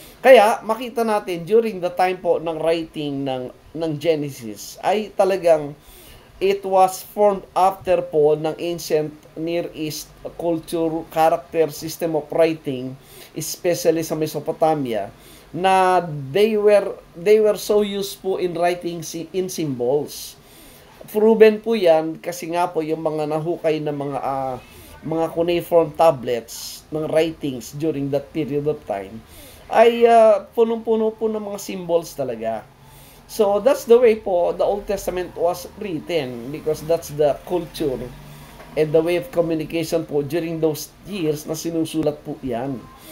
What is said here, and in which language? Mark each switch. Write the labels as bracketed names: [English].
[Filipino] Kaya makita natin [English] during the time po ng writing ng Genesis [Filipino] ay talagang [English] it was formed after po ng ancient Near East culture, character, system of writing, especially sa Mesopotamia, na they were so used po in writing in symbols. [Filipino] Proven po yan kasi nga po yung mga nahukay na mga cuneiform tablets ng writings during that period of time ay punong-puno po ng mga symbols talaga. [English] So that's the way po the Old Testament was written, because that's the culture and the way of communication po during those years [Filipino] na sinusulat po yan.